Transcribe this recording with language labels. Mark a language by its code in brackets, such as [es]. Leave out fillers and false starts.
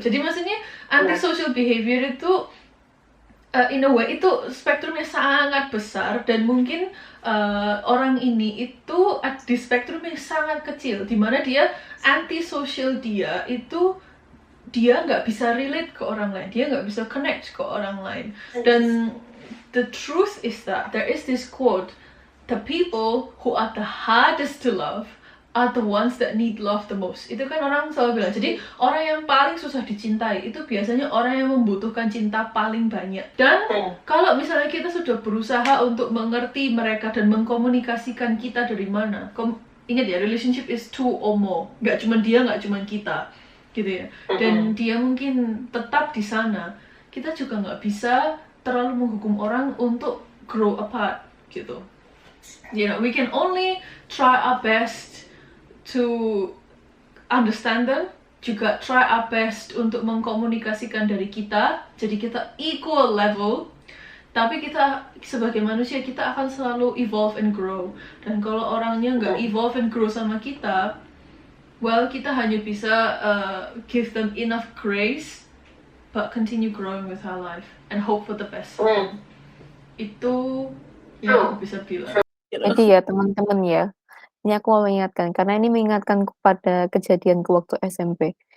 [id] Jadi maksudnya antisocial behavior itu [en] in a way [id] itu spektrumnya sangat besar, dan mungkin orang ini itu di spektrum yang sangat kecil, dimana dia antisocial, dia nggak bisa relate ke orang lain, dia nggak bisa connect ke orang lain. Dan [en] the truth is that there is this quote, the people who are the hardest to love are the ones that need love the most. [id] Itu kan orang selalu bilang, jadi orang yang paling susah dicintai itu biasanya orang yang membutuhkan cinta paling banyak. Dan kalau misalnya kita sudah berusaha untuk mengerti mereka dan mengkomunikasikan kita dari mana, ingat ya, [en] relationship is two or more, [id] nggak cuma dia, nggak cuma kita gitu ya. Dan dia mungkin tetap di sana, kita juga nggak bisa terlalu menghukum orang untuk [en] grow apart [id] gitu. [en] You know, we can only try our best to understand them, [id] juga [en] try our best [id] untuk mengkomunikasikan dari kita, jadi kita [en] equal level. [id] Tapi kita sebagai manusia, kita akan selalu [en] evolve and grow. [id] Dan kalau orangnya nggak [en] evolve and grow [id] sama kita, [en] well, [id] kita hanya bisa [en] give them enough grace, but continue growing with our life and hope for the best. [id] Itu yang aku bisa bilang. Jadi ya teman-teman ya, ini aku mau mengingatkan, karena ini mengingatkan kepada kejadianku waktu SMP.